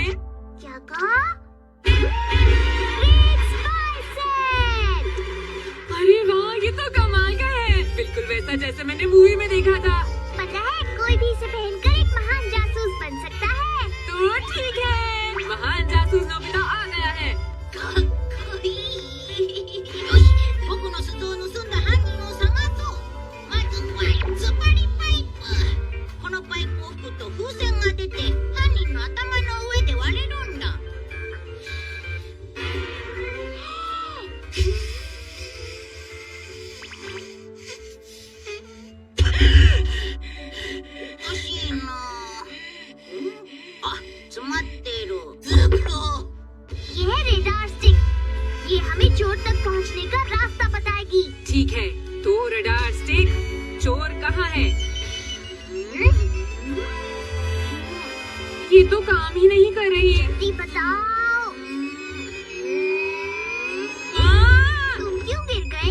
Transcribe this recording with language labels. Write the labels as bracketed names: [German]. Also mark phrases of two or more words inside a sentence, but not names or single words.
[Hindi] क्या कहा? [English] Great Spy Set! [Hindi] अरे वाह, ये तो कमाल का है। बिल्कुल वैसा जैसे मैंने मूवी में देखा था। पता है, कोई भी इसे पहनकर एक महान जासूस बन सकता है। तो ठीक है, महान जासूस नोबिता आ गया है। [Japanese] よし、僕の鈴を盗んだ犯人を探そう。まずはつっぱりパイプ。このパイプを吹くと風船が出て、犯人の頭の上で割れるんだ。おかしいな。あ、詰まってる。 [Hindi] ずっと。ये है रेडार स्टिक। ये हमें चोर तक पहुंचने का रास्ता बताएगी। ठीक है, तो रडार स्टिक, चोर कहाँ है? ये तो काम ही नहीं कर रही। जल्दी बताओ। तुम क्यों गिर गए?